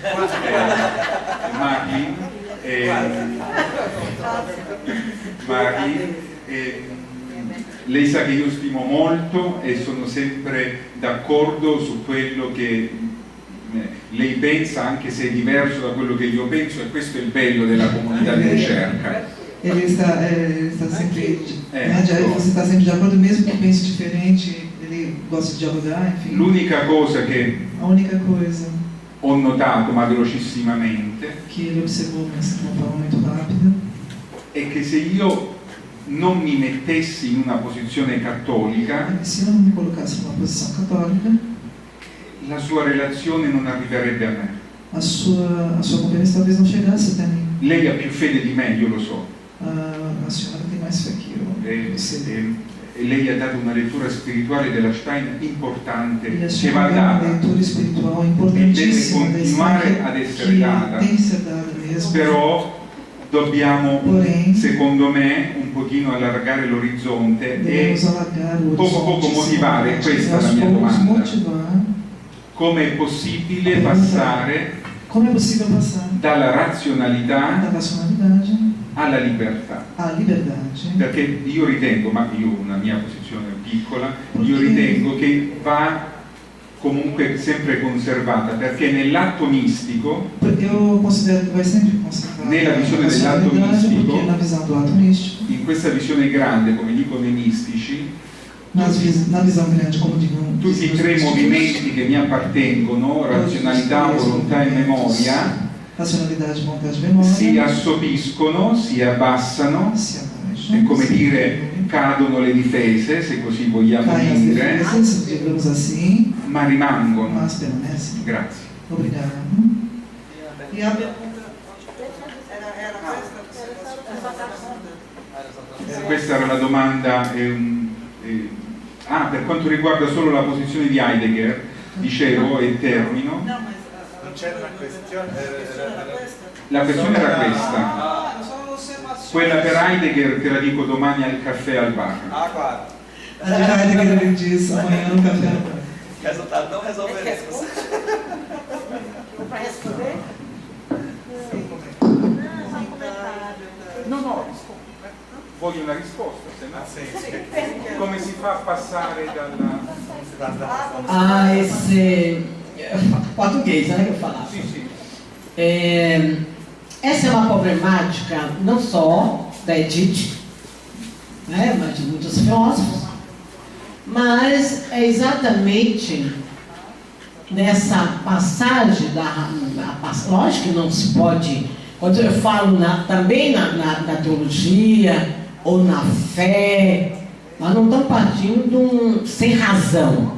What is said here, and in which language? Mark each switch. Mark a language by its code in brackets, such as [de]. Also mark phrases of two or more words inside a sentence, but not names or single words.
[it] Marilyn, lei sa che io stimo molto e sono sempre d'accordo su quello che lei pensa, anche se è diverso da quello che io penso, e questo è il bello della comunità di ricerca. [pt] Ele está sempre, você está sempre de acordo, mesmo que pense diferente, ele gosta de dialogar, enfim. [it] L'unica cosa che [pt] a única coisa [it] ho notato, ma velocissimamente, [pt] que ele observou, mas de uma forma muito rápida, [it] è che se io non mi mettessi in una posizione cattolica, [pt] se eu não me colocasse numa posição católica, [it] la sua relazione non arriverebbe a me. [pt] a sua conferência talvez não chegasse até mim. [it] Lei ha più fede di me, io lo so. [pt] A senhora tem mais fé que eu. [it] E lei ha dato una lettura spirituale della Stein importante, [pt] E a [it] che [pt] senhora [it] va [pt] deu uma [it] data [pt] leitura espiritual [it] e deve [pt] importantíssima da [it] continuare [pt] Stein, [it] ad essere data. [pt] que tem que ser dada mesmo. [it] Però dobbiamo, [pt] Porém, [it] secondo me, un pochino allargare l'orizzonte e [pt] devemos alargar o [it] poco [pt] horizonte. [it] motivare, questa è la [pt] Aos [it] mia [pt] poucos [it] domanda. [pt] motivar [it] Come è possibile passare [pt] como é possível passar [it] dalla razionalità [pt] da racionalidade [it] alla libertà. [pt] à liberdade. [it] Perché io ritengo, ma io ho una mia posizione piccola, io ritengo che va comunque sempre conservata, perché nell'atto mistico, [pt] Eu considero que vai sempre conservar [it] nella visione [pt] a [it] dell'atto [pt] racionalidade, [it] mistico, [pt] porque na visão do ato místico, [it] in questa visione grande, come dicono i mistici, [pt] na visão grande, como digam [it] tutti e tre movimenti che mi appartengono, razionalità, volontà e memoria, [pt] racionalidade, vontade e memória, [it] si assopiscono, si abbassano, [pt] se abaixam, [it] è come dire cadono le difese, se così vogliamo [pt] caem as [it] dire, [pt] defesas, digamos assim, [it] ma rimangono. [pt] mas permanecem. [it] Grazie. [pt] Obrigada. E a [it] Questa era la domanda. Per quanto riguarda solo la posizione di Heidegger, dicevo e termino. Non c'era una questione, La questione era questa. Quella per Heidegger te la dico domani al caffè al bar. [pt] Ah, claro. a de Heidegger ele diz amanhã no café. Resultado não resolveremos. Para responder? [it] No, voglio una risposta, se no. Come si fa a passare dalla... [pt] Esse português, né, que eu falava. [it] Sì. [pt] Essa é uma problemática não só da Edith, né, mas de muitos filósofos, mas é exatamente nessa passagem lógico que não se pode, quando eu falo também na teologia ou na fé, nós não estamos partindo sem razão.